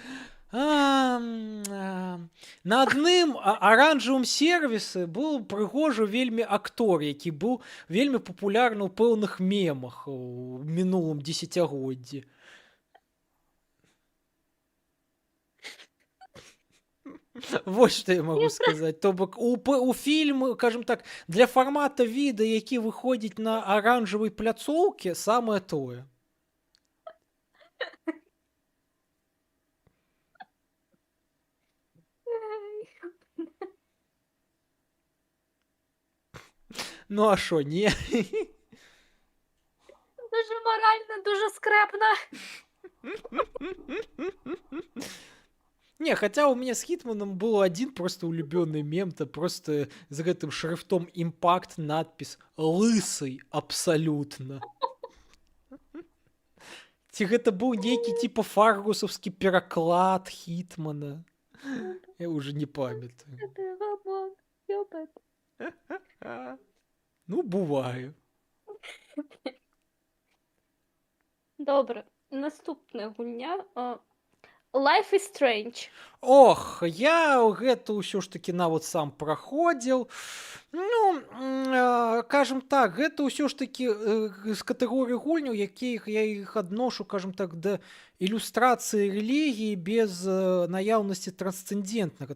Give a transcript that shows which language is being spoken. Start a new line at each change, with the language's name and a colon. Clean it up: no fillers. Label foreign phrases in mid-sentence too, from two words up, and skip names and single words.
Belarusian: На адным аранжавым сервісы быў прыгожы вельмі актор, які быў вельмі папулярны ў пэўных мемах у мінулым дзесяцігоддзі. Вось што я магу сказаць. То бок у фільм, кажам так, для фармата відэа, які выходзіць на аранжавай пляцоўкі, самае тое.
Ukrainian: Ну, а що, ні? Дуже морально, дуже скрепно.
Russian: Не, хотя у меня с Хитманом был один просто улюбённый мем, то просто с гэтым шрифтом импакт надпись «Лысый абсолютно».
Belarusian: Ці гэта быў нейкі типа фаргусаўскі пераклад Хитмана. Я уже не памятаю.
Ukrainian: Це Рамон, ёбать. Ну, буває. Добре,
Belarusian: наступная гульня.
English: Life is Strange.
Belarusian: Ох, я гэта ўсё ж такі нават сам праходзіў. Ну, кажам так, гэта ўсё ж такі з катэгорыі гульняў, якіх я іх адношу, кажам так, да ілюстрацыі рэлігіі без наяўнасці трансцэндэнтнага.